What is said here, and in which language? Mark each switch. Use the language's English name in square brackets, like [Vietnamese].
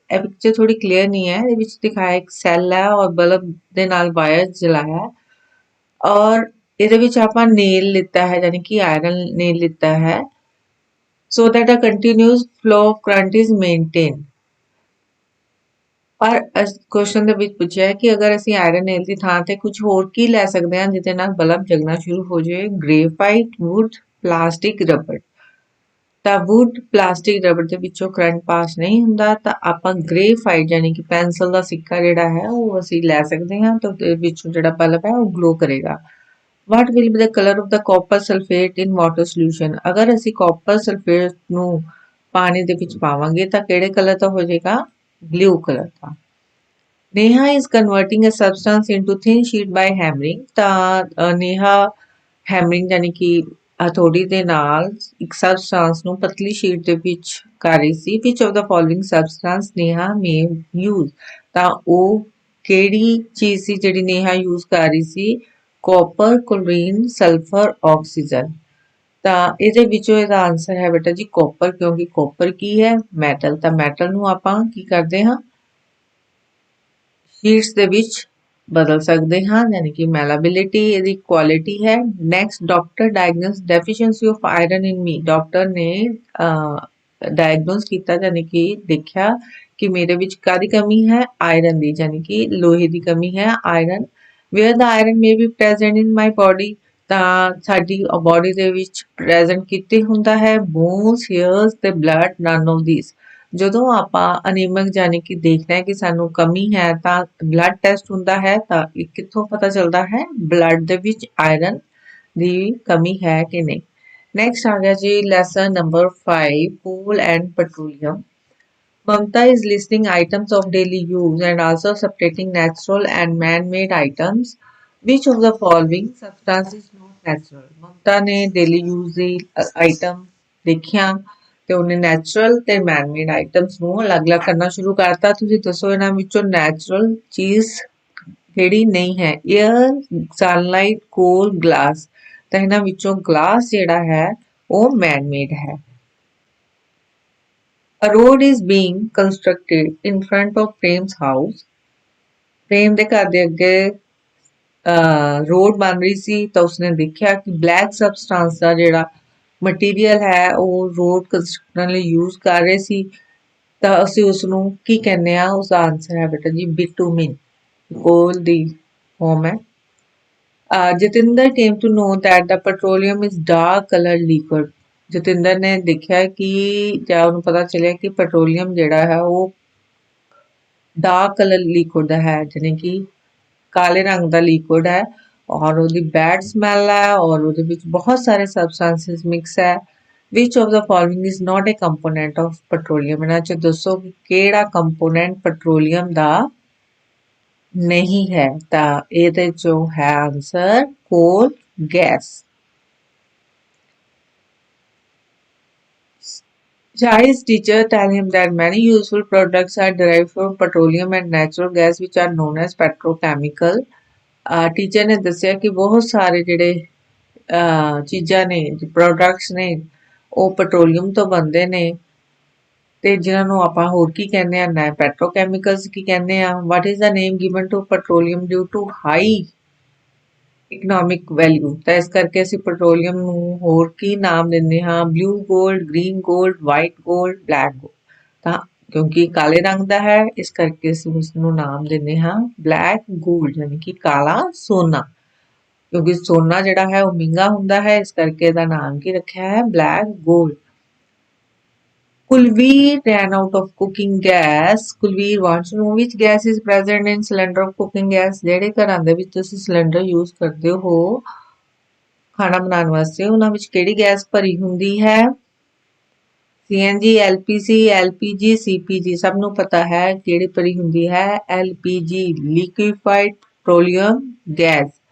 [Punjabi] ਇਹ ਪਿਕਚਰ ਥੋੜੀ ਕਲੀਅਰ ਨਹੀਂ ਹੈ। ਇਹਦੇ ਵਿੱਚ ਦਿਖਾਇਆ ਇੱਕ ਸੈੱਲ ਹੈ ਔਰ ਬਲਬ ਦੇ ਨਾਲ ਵਾਇਰ ਜਲਾਇਆ ਔਰ ਇਹਦੇ ਵਿੱਚ ਆਪਾਂ ਨੇਲ ਲਿੱਤਾ ਹੈ ਯਾਨੀ ਕਿ ਆਇਰਨ ਨੇਲ ਲਿੱਤਾ ਹੈ [English] so that a continuous flow of current is maintained. [Punjabi] ਪਰ ਕੁਐਸਚਨ ਦੇ ਵਿੱਚ ਪੁੱਛਿਆ ਹੈ ਕਿ ਅਗਰ ਅਸੀਂ ਆਇਰਨ ਨੇਲ ਦੀ ਥਾਂ ਤੇ ਕੁਝ ਹੋਰ ਕੀ ਲੈ ਸਕਦੇ ਹਾਂ ਜਿਹਦੇ ਨਾਲ ਬਲਬ ਜਗਣਾ ਸ਼ੁਰੂ ਹੋ ਜਾਏ? Graphite, wood, plastic, rubber. ਤਾਂ ਵੁੱਡ, ਪਲਾਸਟਿਕ, ਰਬੜ ਦੇ ਵਿੱਚੋਂ ਕਰੰਟ ਪਾਸ ਨਹੀਂ ਹੁੰਦਾ ਤਾਂ ਆਪਾਂ ਗ੍ਰੇਫਾਈਟ ਯਾਨੀ ਕਿ ਪੈਨਸਲ ਦਾ ਸਿੱਕਾ ਜਿਹੜਾ ਹੈ ਉਹ ਅਸੀਂ ਲੈ ਸਕਦੇ ਹਾਂ ਤਾਂ ਉਹਦੇ ਵਿੱਚੋਂ ਜਿਹੜਾ ਬਲਬ ਹੈ ਉਹ ਗਲੋ ਕਰੇਗਾ। [English] What will be the color of the copper sulfate in water solution? [Punjabi] ਅਗਰ ਅਸੀਂ ਕਾਪਰ ਸਲਫੇਟ ਨੂੰ ਪਾਣੀ ਦੇ ਵਿੱਚ ਪਾਵਾਂਗੇ ਤਾਂ ਕਿਹੜੇ ਕਲਰ ਦਾ ਹੋ ਜਾਏਗਾ? Blue colour ਦਾ। [English] Neha is converting a substance into thin sheet by hammering. [Punjabi] ਤਾਂ ਨੇਹਾ ਹੈਮਰਿੰਗ ਯਾਨੀ ਕਿ ਹਥੌੜੀ ਦੇ ਨਾਲ ਇੱਕ ਸਬਸਟੈਂਸ ਨੂੰ ਪਤਲੀ ਸ਼ੀਟ ਦੇ ਵਿੱਚ ਕਰ ਰਹੀ ਸੀ। [English] Which of the following substance Neha may use? [Punjabi] ਤਾਂ ਉਹ ਕਿਹੜੀ ਚੀਜ਼ ਸੀ ਜਿਹੜੀ ਨੇਹਾ ਯੂਜ਼ ਕਰ ਰਹੀ ਸੀ? Copper, chlorine, sulphur, oxygen. ਤਾਂ ਇਹਦੇ ਵਿੱਚੋਂ ਇਹਦਾ ਆਨਸਰ ਹੈ ਬੇਟਾ ਜੀ ਕਾਪਰ, ਕਿਉਂਕਿ ਕਾਪਰ ਕੀ ਹੈ? ਮੈਟਲ। ਤਾਂ ਮੈਟਲ ਨੂੰ ਆਪਾਂ ਕੀ ਕਰਦੇ ਹਾਂ? ਸ਼ੀਟਸ ਦੇ ਵਿੱਚ ਬਦਲ ਸਕਦੇ ਹਾਂ ਯਾਨੀ ਕਿ ਮੈਲਾਬਿਲਿਟੀ ਇਹਦੀ ਕੁਆਲਿਟੀ ਹੈ। Next, [English] Doctor diagnose deficiency of iron in me. [Punjabi] Doctor ਨੇ ਡਾਇਗਨੋਸ ਕੀਤਾ ਯਾਨੀ ਕਿ ਦੇਖਿਆ ਕਿ ਮੇਰੇ ਵਿੱਚ ਕਾਹਦੀ ਕਮੀ ਹੈ? ਆਇਰਨ ਦੀ, ਯਾਨੀ ਕਿ ਲੋਹੇ ਦੀ ਕਮੀ ਹੈ iron. [English] Where the iron may be present in my body. [Punjabi] ਤਾਂ ਸਾਡੀ ਬੋਡੀ ਦੇ ਵਿੱਚ ਪ੍ਰੈਜ਼ੈਂਟ ਕਿੱਥੇ ਹੁੰਦਾ ਹੈ? ਬੋਨਸ, ਹੇਅਰਸ ਤੇ ਬਲੱਡ, ਨਨ ਆਫ ਥੀਸ। ਜਦੋਂ ਆਪਾਂ ਅਨੀਮਿਕ ਯਾਨੀ ਕਿ ਦੇਖਦੇ ਹਾਂ ਕਿ ਸਾਨੂੰ ਕਮੀ ਹੈ ਤਾਂ ਬਲੱਡ ਟੈਸਟ ਹੁੰਦਾ ਹੈ ਤਾਂ ਇਹ ਕਿੱਥੋਂ ਪਤਾ ਚੱਲਦਾ ਹੈ? ਬਲੱਡ ਦੇ ਵਿੱਚ ਆਇਰਨ ਦੀ ਕਮੀ ਹੈ ਕਿ ਨਹੀਂ। ਨੈਕਸਟ ਆ ਗਿਆ ਜੀ ਲੈਸਨ ਨੰਬਰ 5, ਕੋਲ and petroleum. [English] Mamta is listing items of daily use and also separating natural and man-made items. Which of the following substance is not natural? [Punjabi] Mamta ਨੇ daily use ਦੀ item ਦੇਖਿਆ ਤੇ ਉਹਨੇ natural ਤੇ ਮੈਨ-ਮੇਡ items ਨੂੰ ਅਲੱਗ-ਅਲੱਗ ਕਰਨਾ ਸ਼ੁਰੂ ਕਰਤਾ। ਤੁਸੀਂ ਦੱਸੋ ਇਹਨਾਂ ਵਿੱਚੋਂ ਨੈਚੁਰਲ ਚੀਜ਼ ਕਿਹੜੀ ਨਹੀਂ ਹੈ? ਏਅਰ, ਸਨਲਾਈਟ, ਕੋਲ, ਗਲਾਸ। ਤਾਂ ਇਹਨਾਂ ਵਿੱਚੋਂ ਗਲਾਸ ਜਿਹੜਾ ਹੈ ਉਹ ਮੈਨ-ਮੇਡ ਹੈ। [English] A road is being constructed in front of Prem's house. [Punjabi] ਪ੍ਰੇਮ ਦੇ ਘਰ ਦੇ ਅੱਗੇ ਰੋਡ ਬਣ ਰਹੀ ਸੀ ਤਾਂ ਉਸਨੇ ਦੇਖਿਆ ਕਿ ਬਲੈਕ ਸਬਸਟੈਂਸ ਦਾ ਜਿਹੜਾ ਮਟੀਰੀਅਲ ਹੈ ਉਹ ਰੋਡ ਕੰਸਟਰਕਸ਼ਨ ਲਈ ਯੂਜ਼ ਕਰ ਰਹੇ ਸੀ ਤਾਂ ਅਸੀਂ ਉਸ ਨੂੰ ਕੀ ਕਹਿੰਦੇ ਆ? ਉਸਦਾ ਆਨਸਰ ਹੈ ਬੇਟਾ ਜੀ ਬਿਟੂਮਿਨ। ਕੋਲ ਦੀ ਫਾਰਮ ਹੈ। [English] Jatinder came to know that the petroleum is dark colored liquid. [Punjabi] Jatinder ਨੇ ਦੇਖਿਆ ਕਿ ਜਾਂ ਉਹਨੂੰ ਪਤਾ ਚੱਲਿਆ ਕਿ ਪੈਟਰੋਲੀਅਮ ਜਿਹੜਾ ਹੈ ਉਹ ਡਾਰਕ ਕਲਰ ਲਿਕੁਇਡ ਦਾ ਹੈ ਯਾਨੀ ਕਿ ਕਾਲੇ ਰੰਗ ਦਾ ਲਿਕੁਇਡ ਹੈ ਔਰ ਉਹਦੀ ਬੈਡ ਸਮੈਲ ਹੈ ਔਰ ਉਹਦੇ ਵਿੱਚ ਬਹੁਤ ਸਾਰੇ ਸਬਸਟੈਂਸਸ ਮਿਕਸ ਹੈ। [English] Which of the following is not a component of petroleum? [Punjabi] ਇਹਨਾਂ 'ਚ ਦੱਸੋ ਕਿ ਕਿਹੜਾ ਕੰਪੋਨੈਂਟ ਪੈਟਰੋਲੀਅਮ ਦਾ ਨਹੀਂ ਹੈ? ਤਾਂ ਇਹਦੇ 'ਚੋਂ ਹੈ ਆਨਸਰ ਕੋਲ gas. [English] Shai's teacher tell him that many useful products are derived from petroleum and natural gas which are known as petrochemical. [Punjabi] Teacher ਨੇ ਦੱਸਿਆ ਕਿ ਬਹੁਤ ਸਾਰੇ ਜਿਹੜੇ ਚੀਜ਼ਾਂ ਨੇ ਪ੍ਰੋਡਕਟਸ ਨੇ ਉਹ ਪੈਟਰੋਲੀਅਮ ਤੋਂ ਬਣਦੇ ਨੇ ਤੇ ਜਿਨ੍ਹਾਂ ਨੂੰ ਆਪਾਂ ਹੋਰ ਕੀ ਕਹਿੰਦੇ ਆ ਨਾ ਪੈਟਰੋਕੈਮੀਕਲਸ ਕੀ ਕਹਿੰਦੇ ਆ [English] what is the name given to petroleum due to high [Punjabi] economic value ਤਾਂ ਇਸ ਕਰਕੇ ਅਸੀਂ ਪੈਟਰੋਲੀਅਮ ਨੂੰ ਹੋਰ ਕੀ ਨਾਮ ਦਿੰਦੇ ਹਾਂ blue gold green gold white gold black gold ਤਾਂ ਕਿਉਂਕਿ ਕਾਲੇ ਰੰਗ ਦਾ ਹੈ ਇਸ ਕਰਕੇ ਅਸੀਂ ਉਸ ਨੂੰ ਨਾਮ ਦਿੰਦੇ ਹਾਂ ਬਲੈਕ ਗੋਲਡ ਯਾਨੀ ਕਿ ਕਾਲਾ ਸੋਨਾ ਕਿਉਂਕਿ ਸੋਨਾ ਜਿਹੜਾ ਹੈ ਉਹ ਮਹਿੰਗਾ ਹੁੰਦਾ ਹੈ ਇਸ ਕਰਕੇ ਇਹਦਾ ਨਾਮ ਕੀ ਰੱਖਿਆ ਹੈ black gold [English] Kulveer ran out of cooking gas. Kulveer wants to know which gas is present in cylinder of cooking gas. [Punjabi] ਜਿਹੜੇ ਘਰਾਂ ਦੇ ਵਿੱਚ ਤੁਸੀਂ ਸਿਲੰਡਰ ਯੂਜ਼ ਕਰਦੇ ਹੋ ਖਾਣਾ ਬਣਾਉਣ ਵਾਸਤੇ ਉਹਨਾਂ ਵਿੱਚ ਕਿਹੜੀ ਗੈਸ ਭਰੀ ਹੁੰਦੀ ਹੈ CNG LPG LPG CPG ਸਭ ਨੂੰ ਪਤਾ ਹੈ ਕਿਹੜੀ ਭਰੀ ਹੁੰਦੀ ਹੈ LPG liquefied petroleum gas.